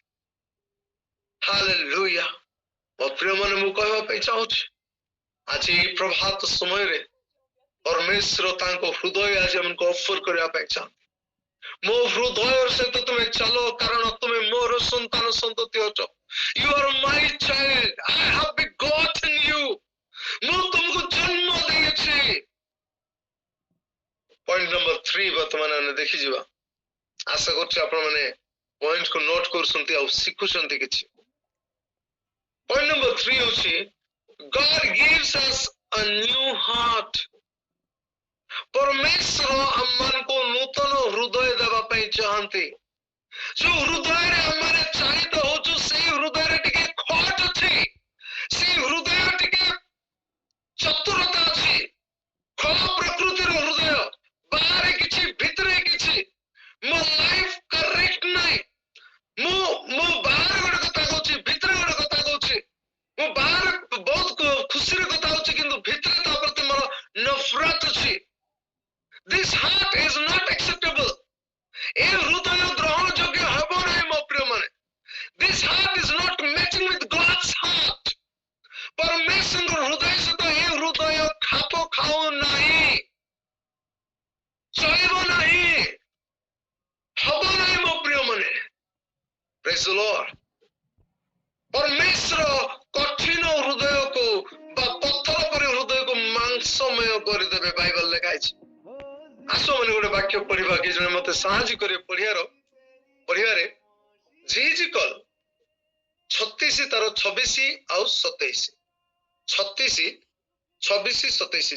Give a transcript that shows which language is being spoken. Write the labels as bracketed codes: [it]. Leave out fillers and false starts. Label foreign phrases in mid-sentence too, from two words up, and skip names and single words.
[or] ହାଲେଲୁୟା. ମୋ ପ୍ରିୟମାନେ ମୁଁ କହିବା ପାଇଁ ଚାହୁଁଛି ଆଜି ଏହି ପ୍ରଭାତ ସମୟରେ ପରମେଶ୍ୱର ତାଙ୍କ ହୃଦୟ ଆଜି ଆମକୁ ଅଫର କରିବା ପାଇଁ ଚାହାନ୍ତି. ମୋ ହୃଦୟ ସହିତ ତୁମେ ଚାଲ, କାରଣ ତୁମେ ମୋର ସନ୍ତାନ ସନ୍ତତି ଅଛ. [en] You are my child. I have begotten you. [or] ମୁଁ ତୁମକୁ ଜନ୍ମ ଦେଇଛି. [en] point number [or] 3 ବର୍ତ୍ତମାନ ଆମେ ଦେଖିଯିବା. ଆଶା କରୁଛି ଆପଣ ମାନେ ପଏଣ୍ଟ କୁ ନୋଟ କରୁଛନ୍ତି ଆଉ ଶିଖୁଛନ୍ତି କିଛି. [en] point number [or] 3 ହେଉଛି [en] God gives us a new heart. [or] ପରମେଶ୍ୱର ଆମମାନଙ୍କୁ ନୂତନ ହୃଦୟ ଦେବା ପାଇଁ ଚାହାନ୍ତି. ଯୋଉ ହୃଦୟରେ ଆମେ ଚାଳିତ ହଉଛୁ ସେଇ ହୃଦୟରେ ଟିକେ ଖଟ ଅଛି, ସେଇ ହୃଦୟ ଟିକେ ଚତୁରତା ଅଛି, ଖଳ ପ୍ରକୃତିର ହୃଦୟ, ବାହାରେ କିଛି ଭିତରେ କିଛି. ମୋ [en] life correct [or] ନାହିଁ, ମୁଁ ବାହାରେ ଗୋଟେ କଥା କହୁଛି, ଭିତରେ ଗୋଟେ କଥା କହୁଛି. ମୁଁ ବାହାରେ ବହୁତ ଖୁସିରେ କଥା ହଉଛି କିନ୍ତୁ ଭିତରେ ତା ପ୍ରତି ମୋର ନଫରତ ଅଛି. [en] This heart is not acceptable. [or] ଏ ହୃଦୟ ଗ୍ରହଣ ଯୋଗ୍ୟ ହେବ ନାହିଁ ମୋ ପ୍ରିୟ ମାନେ. [en] This heart is not matching with God's heart. [or] ପରମେଶ୍ୱରଙ୍କ ହୃଦୟ ସହିତ ଏ ହୃଦୟ ଖାପ ଖାଉ ନାହିଁ, ଚଳିବ ନାହିଁ, ହବ ନାହିଁ ମୋ ପ୍ରିୟ ମାନେ. [en] Praise the Lord. [or] ପରମେଶ୍ୱର କଠିନ ହୃଦୟକୁ ବା ପଥର ପରି ହୃଦୟକୁ ମାଂସମୟ କରିଦେବେ, ବାଇବଲ ଲେଖା ହେଇଛି. ଆସ ମାନେ ଗୋଟେ ବାକ୍ୟ ପଢିବା, କି ଜଣେ ମତେ ସାହାଯ୍ୟ କରିବେ ପଢିବାରେ. ଜିଜିକଲ 36 ତାର 26 ଆଉ 27, 36, 26, 27.